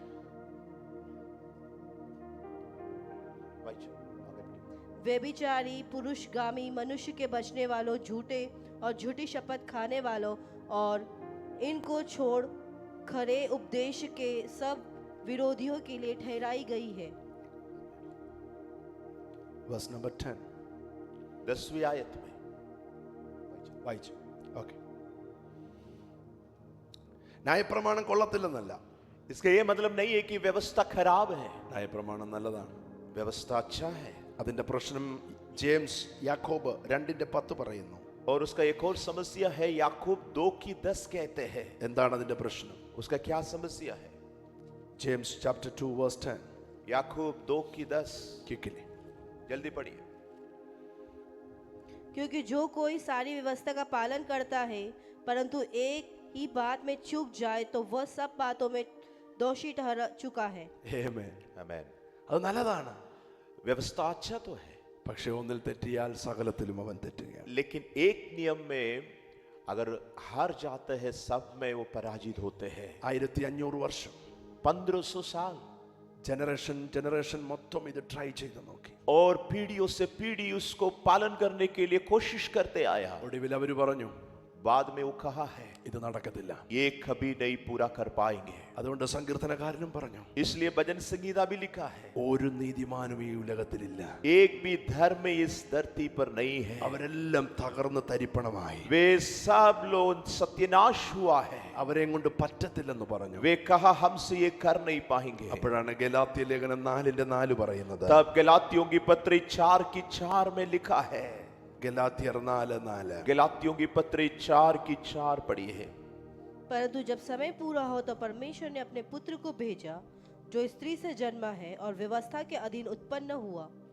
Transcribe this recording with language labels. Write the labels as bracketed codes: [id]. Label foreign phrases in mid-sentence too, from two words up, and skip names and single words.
[hi] व्यभिचारी, पुरुषगामी, मनुष्य के बचने वालों, झूठे और झूठी शपथ खाने वालों और इनको छोड़ खरे उपदेश के सब विरोधियों के लिए ठहराई गई है। [en] Verse number 10. [hi] 10वीं आयत में [ml] വായിച്ചു. ഓക്കെ. ന്യായപ്രമാണം കൊള്ളത്തില്ലെന്നല്ല. [hi] इसका ये मतलब नहीं है कि व्यवस्था खराब है, [ml] ന്യായപ്രമാണം നല്ലതാണ്. [hi] व्यवस्था अच्छा है। [ml] അതിന്റെ പ്രശ്നം ജെയിംസ് യാക്കോബ് 2:10 പറയുന്നു. [hi] और उसका एक और समस्या है, याकूब 2:10 कहते हैं। [ml] എന്താണ് അതിന്റെ പ്രശ്നം? [hi] उसका क्या समस्या है? [en] ജെയിംസ് chapter 2 verse 10. [hi] याकूब 2:10 [en] ക്വിക്കലി. [hi] जल्दी पढ़िए। क्योंकि जो कोई सारी व्यवस्था का पालन करता है परंतु एक ही बात में चूक जाए तो वह सब बातों में दोषी ठहर चुका है। [ml] ആമേൻ. [hi] आमीन। [ml] അത് നല്ലതാണ്. [hi] व्यवस्था अच्छा तो है, [ml] പക്ഷേ ഒന്നിൽ തെറ്റിയാൽ സകലത്തിലും അവൻ തെറ്റുകയാണ്. [hi] लेकिन एक नियम में अगर हार जाते हैं सब में वो पराजित होते हैं। [ml] 1500 വർഷം [hi] 1500 साल [ml] ജനറേഷൻ മൊത്തം ഇത് ട്രൈ ചെയ്ത് നോക്കി. [hi] और पीढ़ियों से पीढ़ी उसको पालन करने के लिए कोशिश करते आया। [ml] ഒടുവിൽ അവർ പറഞ്ഞു, [hi] बाद में वो कहा है [ml] ഇത് നടക്കത്തില്ല. [hi] ये कभी नहीं पूरा कर पाएंगे। [ml] അതുകൊണ്ട് സങ്കീർത്തനക്കാരനും പറഞ്ഞു, [hi] इसलिए भजन संगीता भी लिखा है, [ml] ഒരു നീതിമാനും ഈ ഉലകത്തിലില്ല. [hi] एक भी धर्म इस धरती पर नहीं है, [ml] അവരെല്ലാം തകർന്ന് തരിപ്പണമായി. [hi] वे सब लोग सत्यानाश हुआ है। [ml] അവരെ കൊണ്ട് പറ്റത്തില്ലെന്ന് പറഞ്ഞു. [hi] वे कहा हमसे ये कर नहीं पाएंगे। [ml] അപ്പോഴാണ് ഗലാത്യ ലേഖനം 4:4 പറയുന്നത്. [hi] तब गलातियों की पत्री 4:4 में लिखा है। [ml] ഗലാത്യർ 4:4. [hi] गलातियों की पत्री 4:4 पढ़ी है। परंतु जब समय पूरा हो तो परमेश्वर ने अपने पुत्र को भेजा जो स्त्री से जन्मा है और व्यवस्था के अधीन उत्पन्न हुआ